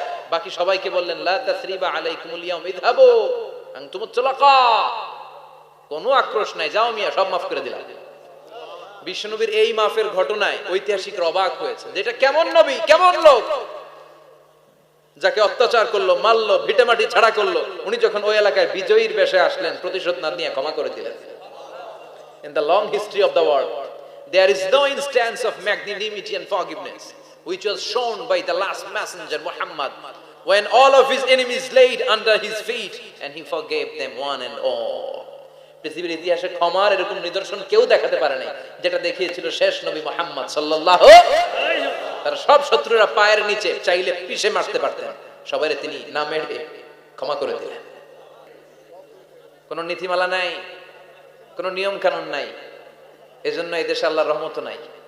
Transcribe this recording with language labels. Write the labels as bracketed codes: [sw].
[bn] বাকি সবাইকে বললেন [ar] লা তাসরিবা আলাইকুমুল ইয়াউম ইযহাবু আনতুমুত তুলাকা, [bn] কোনো আক্রোশ নাই, যাও মিয়া, সব মাফ করে দিলাম। বিশ্বনবীর এই মাফের ঘটনায় ঐতিহাসিকরা অবাক হয়েছে, যেটা কেমন নবী, কেমন লোক, যাকে অত্যাচার করলো, মারলো, ভিটেমাটি ছাড়া করলো, উনি যখন ওই এলাকায় বিজয়ীর বেশে আসলেন, প্রতিশোধ না নিয়ে ক্ষমা করে দিলেন। [en] In the long history of the world, there is no instance of magnanimity and forgiveness which was shown by the last messenger Muhammad, when all of his enemies laid under his feet and he forgave them one and all. [bn] পৃথিবীর ইতিহাসে ক্ষমার এরকম নিদর্শন কেউ দেখাতে পারে নাই, যেটা দেখিয়েছিল শেষ নবী মুহাম্মদ সাল্লাল্লাহু আলাইহি ওয়াসাল্লাম। তার সব শত্রুরা পায়ের নিচে চাইলে পিষে মারতে পারতেন, সবাইরে তিনি না মেরে ক্ষমা করে দিলেন। কোন নীতিমালা নাই, কোন নিয়ম কানুন নাই, এজন্য এই দেশে আল্লাহর রহমত নাই।